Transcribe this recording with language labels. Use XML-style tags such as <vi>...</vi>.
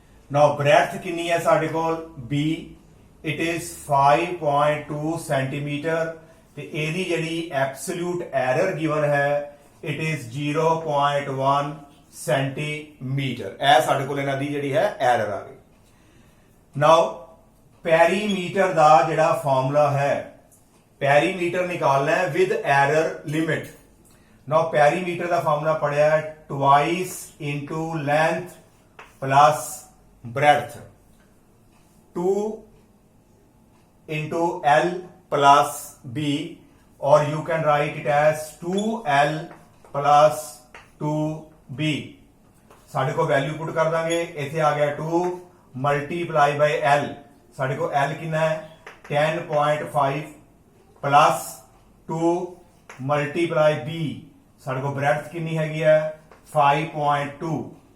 <pa>ਨਾਓ breadth ਕਿੰਨੀ ਹੈ ਸਾਡੇ ਕੋਲ b,</pa> <en>it is</en> <pa>5.2 ਸੈਂਟੀਮੀਟਰ ਤੇ ਇਹਦੀ ਜਿਹੜੀ ਐਬਸੋਲੂਟ ਐਰਰ ਗਿਵਨ ਹੈ ਇਟ ਇਜ਼ 0.1 ਸੈਂਟੀਮੀਟਰ। ਇਹ ਸਾਡੇ ਕੋਲ ਇਹਨਾਂ ਦੀ ਜਿਹੜੀ ਹੈ ਐਰਰ ਆ ਗਈ। ਨਾਓ ਪੈਰੀਮੀਟਰ ਦਾ ਜਿਹੜਾ ਫਾਰਮੂਲਾ ਹੈ, ਪੈਰੀਮੀਟਰ ਨਿਕਾਲਣਾ ਹੈ</pa> <en>With error limit.</en> <pa>Now perimeter ਦਾ formula ਪੜਿਆ ਹੈ</pa> <en>twice into length plus breadth, 2 into L plus B, or you can write it as 2L plus 2B।</en> <pa>ਸਾਡੇ ਕੋਲ ਵੈਲਿਊ ਪੁੱਟ ਕਰ ਦਾਂਗੇ, ਇੱਥੇ ਆ ਗਿਆ</pa> <en>2 multiply by L,</en> <pa>ਸਾਡੇ ਕੋਲ L ਕਿੰਨਾ ਹੈ 10.5</pa> <en>plus 2 multiply B,</en> <pa>ਸਾਡੇ ਕੋਲ ਬ੍ਰੈਡਥ ਕਿੰਨੀ ਹੈਗੀ ਹੈ 5.2।</pa>